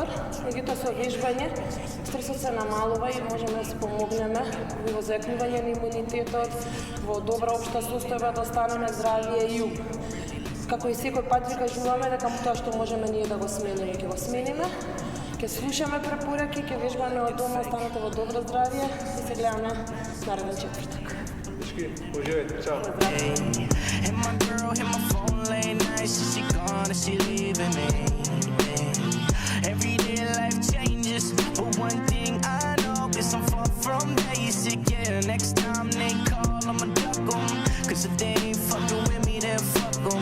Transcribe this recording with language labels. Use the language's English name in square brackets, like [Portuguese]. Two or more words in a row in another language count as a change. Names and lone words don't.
[Macedonian] Меѓутоа со вежбање стресот се намалува и можеме да се помогнеме во зајакнување на имунитетот, во добра општа состојба да останеме здравие и ум. Како и секој пат ви кажуваме дека тоа што можеме ние да го смениме, ќе го смениме. Ќе слушаме препораки, ќе вежбаме од дома, останете во добро здравие и се гледаме нареден четвртак. [Croatian] всички. Uživajte, čao. [English] And my girl hit my phone late night, so she gone and she leaving me. Everyday life changes, but one thing I know is I'm far from basic. Yeah, next time they call, I'ma duck 'em, 'cause if they ain't fucking with me, then fuck 'em.